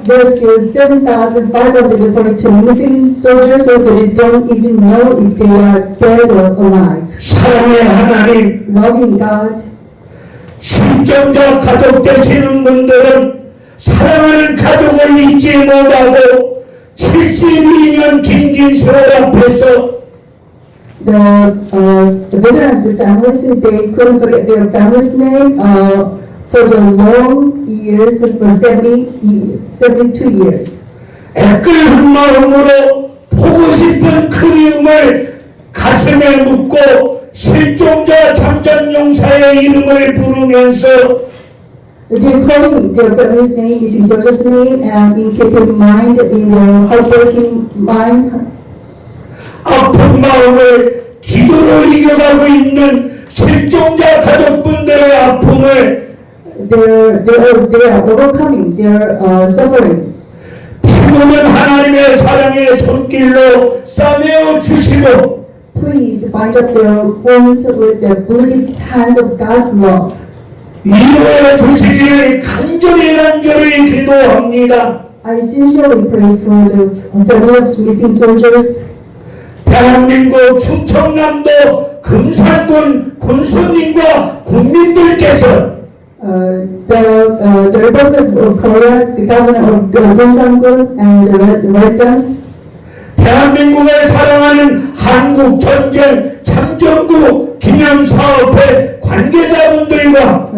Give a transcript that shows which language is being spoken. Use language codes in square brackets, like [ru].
[en] there are still 7,542 missing soldiers, so that they don't even know if they are dead or alive. [ko] 사랑의 하나님, [en] Loving God, [ko] 실종자 가족 되시는 분들은 사랑하는 가족을 잊지 못하고 72년 긴긴 세월 앞에서 [en] the veterans, the families, they couldn't forget their family's name for the long years, for 72 years. [ko] 애끓은 마음으로 보고 싶은 그리움을 가슴에 묻고 실종자 참전용사의 이름을 부르면서 [en] They're calling their family's name, missing soldier's name, and in keeping in mind, in their heartbreaking mind, [ko] 아픈 마음을 기도로 이겨가고 있는 실종자 가족분들의 아픔을 [en] they are overcoming their suffering. [ko] 피부는 하나님의 사랑의 손길로 싸매어 주시고 [en] Please bind up their wounds with the bleeding hands of God's love. [ko] 위로해 주시기를 간절히 기도합니다. [en] I sincerely pray for the family of missing soldiers. [ko] 대한민국 충청남도 금산군 군수님과 국민들께서 [en] The Republic of Korea, the governor of Gyeongsangun and the residents, [ko] 대한민국을 사랑하는 한국전쟁 참전구 기념사업회 관계자분들과